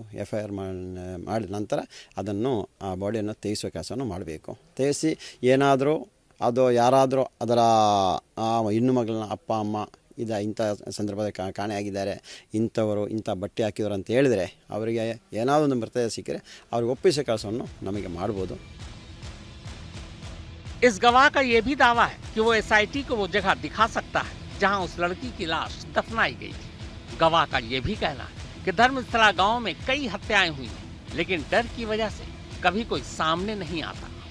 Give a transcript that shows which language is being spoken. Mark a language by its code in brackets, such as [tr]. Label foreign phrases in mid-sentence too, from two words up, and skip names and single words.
[kn] FIR ಮಾಡಿದ ನಂತರ ಅದನ್ನು ಆ ಬಾಡಿಯನ್ನು ತೆಗೆಸುವ ಕೆಲಸವನ್ನು ಮಾಡಬೇಕು. ತೆಗೆಸಿ ಏನಾದರೂ ಅದು ಯಾರಾದರೂ ಅದರ ಹೆಣ್ಣು ಮಗಳನ್ನ ಅಪ್ಪ ಅಮ್ಮ ಇಂಥ ಸಂದರ್ಭದಲ್ಲಿ ಕಾಣೆಯಾಗಿದ್ದಾರೆ, ಇಂಥವರು ಇಂಥ ಬಟ್ಟೆ ಹಾಕಿದ್ರು ಅಂತ ಹೇಳಿದರೆ ಅವರಿಗೆ ಏನಾದರೂ ಒಂದು ಮೃತದೇಹ ಸಿಕ್ಕರೆ ಅವ್ರಿಗೆ ಒಪ್ಪಿಸೋ ಕೆಲಸವನ್ನು ನಮಗೆ ಮಾಡ್ಬೋದು. [hi] इस गवाह का यह भी दावा है कि वो SIT को वो जगह दिखा सकता है जहां उस लड़की की लाश दफनाई गई थी। गवाह का यह भी कहना है कि धर्मस्थला गांव में कई हत्याएं हुई हैं, लेकिन डर की वजह से कभी कोई सामने नहीं आता।